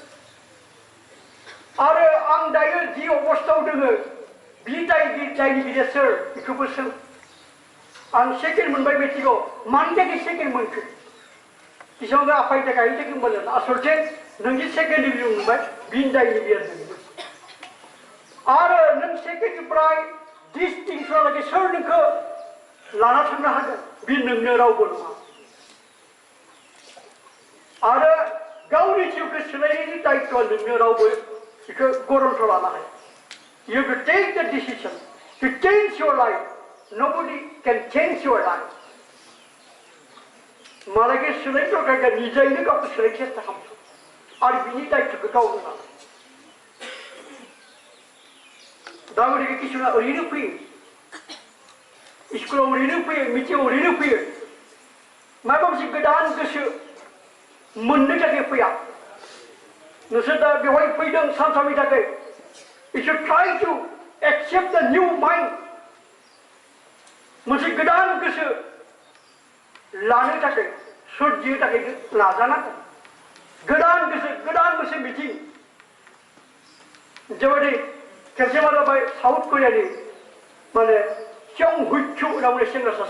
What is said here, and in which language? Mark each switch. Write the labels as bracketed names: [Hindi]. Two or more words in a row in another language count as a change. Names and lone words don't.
[Bodo] आरो आं दायो जि अबस्थायाव दोङो बि दायनिगिरिया सोर बेखौबो सों आं सेकेन्ड मोनबाय मेट्रिकआव मानि थाखाय सेकेन्ड मोनखो बेसेबां आफानि थाखाय सेकेन्ड मोनगोन आसलथे नोंनि [English] second division [Bodo] मोनबाय बिनि दायनिगिरिया जोंबो आरो नों सेकेन्डनिफ्राय डिस्टिंसनहालागै सोर नोंखौ लाना थांनो हागोन बे नोंनो रावबो नङा आरो गावनि जिउखौ सोलायनायनि दायित्वआ नोंनो रावबो बेखौ गरन्थ लानो हाया [English] you have to take the decision to change your life nobody can change your life [Bodo] मालायखौ सोलायनो दरकार निजायैनो गावखौ सोलायनो सेस्था खालाम आरो बिनि दायित्वखौ गावनो लानो दा गतिके किसुमाना ओरैनो फैयो स्कुलाव ओरैनो फैयो मिटिङाव ओरैनो फैयो माबा मोनसे गोदान गोसो मोननो थाखाय फैया नोंसोर दा बेवहाय फैदों सानथामनि थाखाय [English] you should try to accept the new mind [Bodo] मोनसे गोदान गोसो लानो थाखाय सोरजिनो थाखाय नाजानांगोन गोदान गोसो मिथिं जेबायदि खेबसे मा जाबाय साउथ करियानि माने जिउआओ होनना बुंनाय सेंग्रा सासे